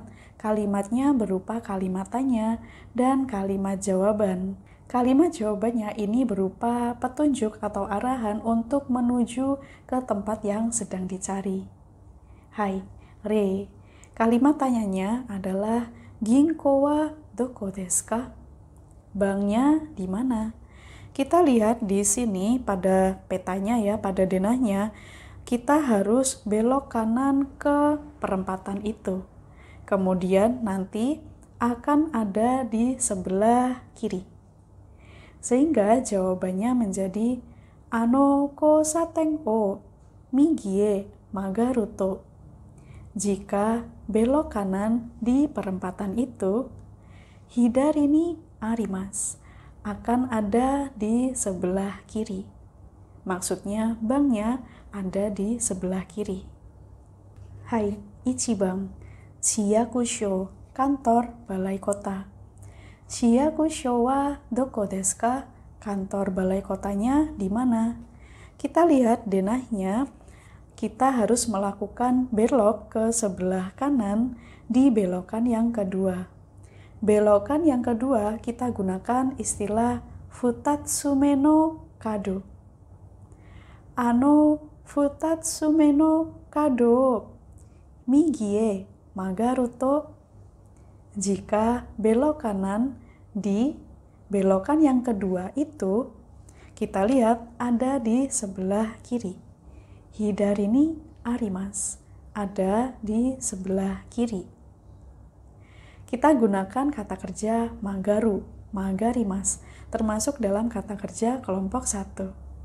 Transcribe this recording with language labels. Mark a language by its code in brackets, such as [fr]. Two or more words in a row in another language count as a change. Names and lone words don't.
[id] Kalimatnya berupa kalimat tanya dan kalimat jawaban. Kalimat jawabannya ini berupa petunjuk atau arahan untuk menuju ke tempat yang sedang dicari. Hai, Re. Kalimat tanyanya adalah [ja] 銀行はどこですか? [id] Banknya di mana? Kita lihat di sini pada petanya ya, pada denahnya, kita harus belok kanan ke perempatan itu. Kemudian nanti akan ada di sebelah kiri. Sehingga jawabannya menjadi [ja] あの交差点を右へ曲がると. [id] Jika belok kanan di perempatan itu, [ja] 左にあります, [id] akan ada di sebelah kiri. Maksudnya banknya ada di sebelah kiri. Hai, [ja] 一番、市役所, [id] kantor balai kota. [ja] 市役所はどこですか? [id] Kantor balai kotanya di mana? Kita lihat denahnya, kita harus melakukan belok ke sebelah kanan di belokan yang kedua. Belokan yang kedua kita gunakan istilah [ja] 二つ目の角. あの二つ目の角右へ曲がると. [id] Jika belok kanan di belokan yang kedua itu, kita lihat ada di sebelah kiri. [ja] 左にあります, [id] ada di sebelah kiri. Kita gunakan kata kerja magaru, magarimas, termasuk dalam kata kerja kelompok 1.